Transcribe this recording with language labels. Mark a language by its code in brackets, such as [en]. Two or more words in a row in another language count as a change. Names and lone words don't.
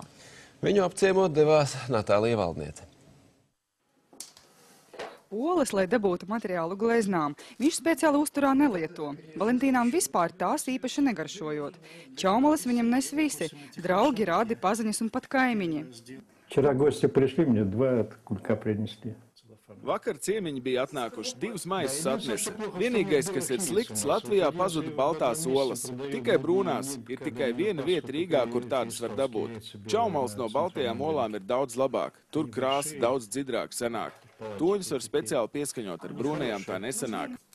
[lv] Viņu apciemot devās Natālija Valdniece. Olas, lai dabūtu materiālu gleznām, viņš speciāli uzturā nelieto. Valentīnām vispār tās īpaši negaršojot. Čaumalas viņam nes visi – draugi, radi, paziņas un pat kaimiņi. [ru] Вчера гости пришли, мне 2 кулька принесли. [lv] Vakar ciemiņi bija atnākuši, 2 maisus atnesa. Vienīgais, kas ir slikts, Latvijā pazuda baltās olas. Tikai brūnās. Ir tikai viena vieta Rīgā, kur tādas var dabūt. Čaumals no baltajām olām ir daudz labāk. Tur krāsa daudz dzidrāk sanāk. Toņus var speciāli pieskaņot, ar brūnajām tā nesanāk.